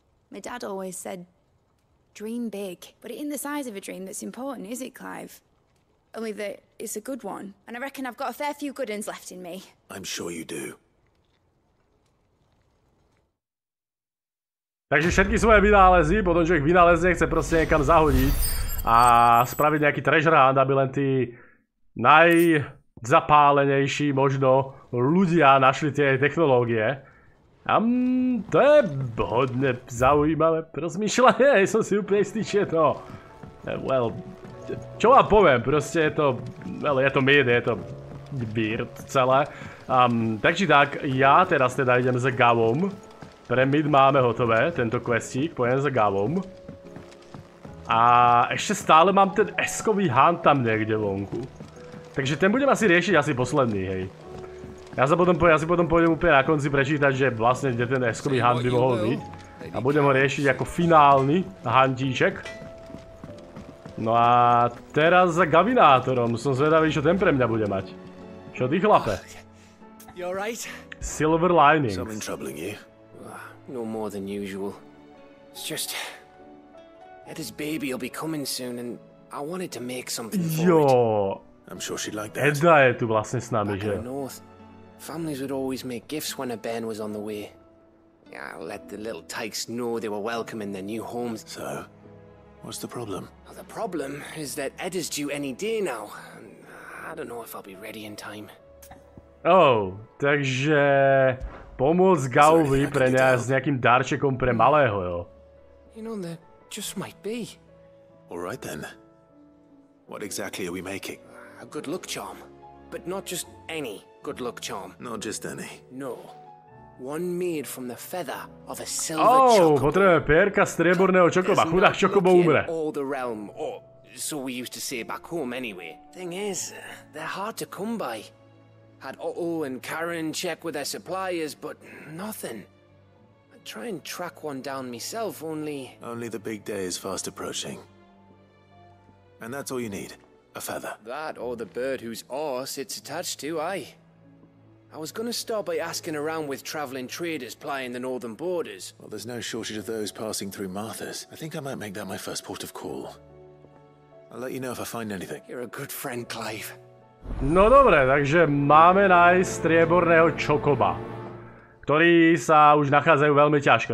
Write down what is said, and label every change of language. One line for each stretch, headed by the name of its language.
English: My dad always said, dream big, but it ain't the size of a dream that's important, is it, Clive? Only that it's a good one, and I reckon I've got a fair few good ones left in me. I'm sure you do.
Slovak: Takže všetky svoje vynálezy, potom čo ich vynálezne, chce proste niekam zahodiť a spraviť nejaký treasure hunt, aby len tí najzapálenejší možno ľudia našli tie technológie. To je hodne zaujímavé rozmýšľanie, som si úplne istý, či je to... Well, čo vám poviem, proste je to... Well, je to mid, je to weird celé. Takže tak, ja teraz teda idem za Gavom Pre mid máme hotové, tento questík, pojem za Gavom. A ešte stále mám ten S-kový hunt tam niekde vonku. Takže ten budem asi riešiť asi posledný, hej. Ja si potom pôjdem úplne na konci prečítať, že vlastne kde ten S-kový hunt by mohol byť. A budem ho riešiť ako finálny huntíček. No a teraz za Gavinátorom, som zvedavý, čo ten pre mňa bude mať. Čo ty, chlape?
English: Silver linings. Something troubling you? No more than usual. It's just... Eda's baby will be coming soon and I wanted to make something for it.
Slovak: Jo.
English: I'm sure she'd like that.
Slovak: Eda je tu vlastne s nami, že?
English: Back in the north, families would always make gifts when a bairn was on the way. Yeah, let the little tykes know they were welcome in their new homes. So, what's the problem? Well, the problem is that Eda's due any day now. And I don't know if I'll be ready in time.
Slovak: Oh, takže pomôcť Gauvi pre s nejakým darčekom pre malého, jo?
English: You know, there just might be. All right then. What exactly are we making? A good luck charm. But not just any good luck charm. Not just any. No. One made from the feather of a silver chocobo.
Slovak: Potrebujeme pierka strieborného čokoba. Chudák čokobo umre.
English: All the realm, or so we used to say back home anyway. Thing is, they're hard to come by. Had Otto and Karen check with their suppliers, but nothing. I'd try and track one down myself, only... Only the big day is fast approaching. And that's all you need. A feather. That or the bird whose oar sits attached to, aye. I was gonna start by asking around with traveling traders plying the northern borders. Well, there's no shortage of those passing through Martha's. I think I might make that my first port of call. I'll let you know if I find anything. You're a good friend, Clive.
Slovak: No dobre, takže máme nájsť strieborného čokoba, ktorí sa už nachádzajú veľmi ťažko.